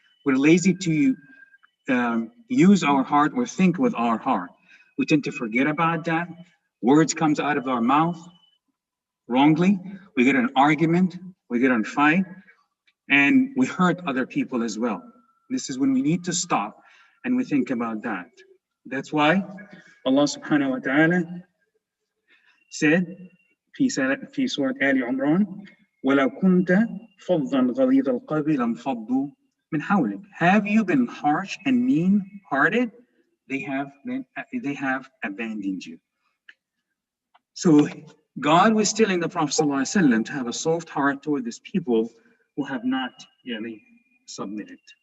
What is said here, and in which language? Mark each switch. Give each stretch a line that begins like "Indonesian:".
English: We're lazy to use our heart or think with our heart. We tend to forget about that. Words comes out of our mouth wrongly. We get an argument, we get in a fight, and we hurt other people as well. This is when we need to stop and we think about that. That's why Allah subhanahu wa ta'ala said
Arabic: في سورة آل عمران وَلَوْ كُنْتَ فَضًّا غَلِيظَ الْقَلْبِ لَانْفَضُّوا مِنْ حَوْلِكَ.
English: Have you been harsh and mean-hearted? They have abandoned you. So God was telling the Prophet ﷺ to have a soft heart toward these people who have not really submitted.